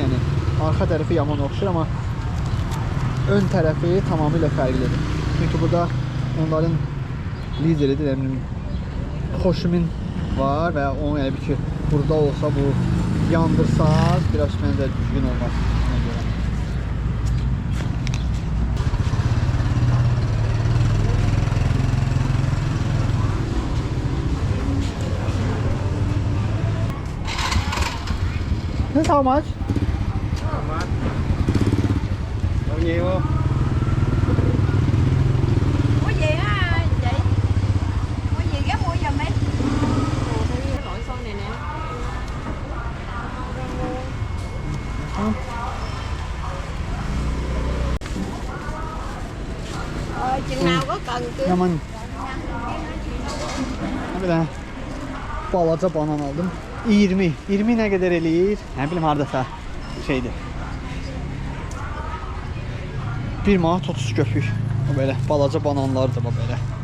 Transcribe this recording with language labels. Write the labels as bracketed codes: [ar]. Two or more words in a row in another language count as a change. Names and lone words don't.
[az] Yəni arxa tərəfi yaman oxşuyur, amma ön tərəfi tamamilə fərqlidir. Çünki burada onların lideridir, yəni Xoşumin var və onun yəni ki, burada olsa bu yandırsaz biraz məncə düzgün olmaz. [en] This how much? How much? [vi] Bao nhiêu không? Mua gì á chị? Mua gì ghé mua giùm đi. Cái loại xôi này nè. Chừng nào có cần chứ? [az] Yaman. Bir dənə balaca banan aldım. 20. 20 nə qədər eləyir? Nə bilim hardasa şeydir. 1 manat 30 köpük. O belə balaca bananlardır bu belə.